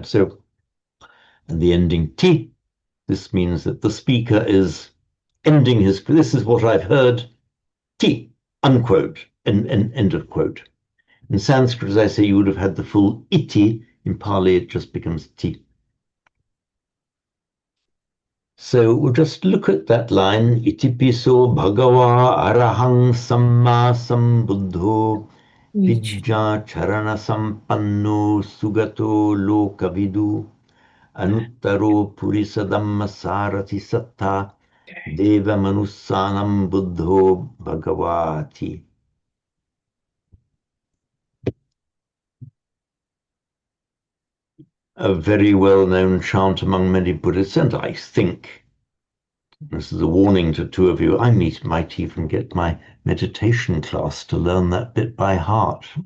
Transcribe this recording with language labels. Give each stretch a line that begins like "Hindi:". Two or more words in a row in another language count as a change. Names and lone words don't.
English: So, and the ending ti, this means that the speaker is ending his. This is what I've heard. Ti, unquote, end of quote. In Sanskrit, as I say, you would have had the full iti. In Pali, it just becomes ti. So we'll just look at that line.
Pali: Iti piso bhagava arahang samma sambuddho vidya charana sampanno sugato lokavidu anuttaro purisadamma sarati satta Deva Manussanam Buddho Bhagavati.
English: A very well-known chant among many Buddhists, and I think this is a warning to two of you. I might even get my meditation class to learn that bit by heart.